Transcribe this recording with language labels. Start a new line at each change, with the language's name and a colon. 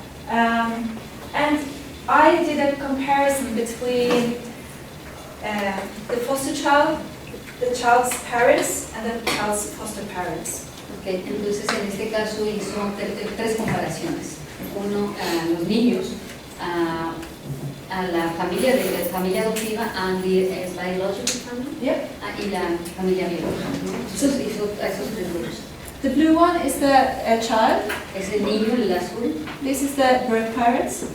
English: And I did a comparison between the foster child, the child's parents, and the child's foster parents.
Spanish: Okay, entonces en este caso hizo tres comparaciones. Uno a los niños, a la familia adoptiva
English: and the biological family, Yep.
Spanish: y la familia biológica, ¿no? Entonces hizo a esos tres grupos.
English: The blue one is the child.
Spanish: Es el niño, el azul,
English: This is the birth parents,